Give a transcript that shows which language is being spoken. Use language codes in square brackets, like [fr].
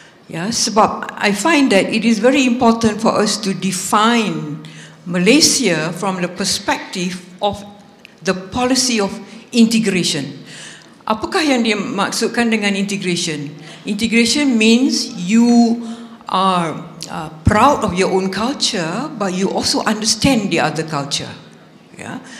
[ms] Ya, sebab [en] I find that it is very important for us to define Malaysia from the perspective of the policy of integration. [ms] Apakah yang dia maksudkan dengan integration? [en] Integration means you are proud of your own culture, but you also understand the other culture. Ya.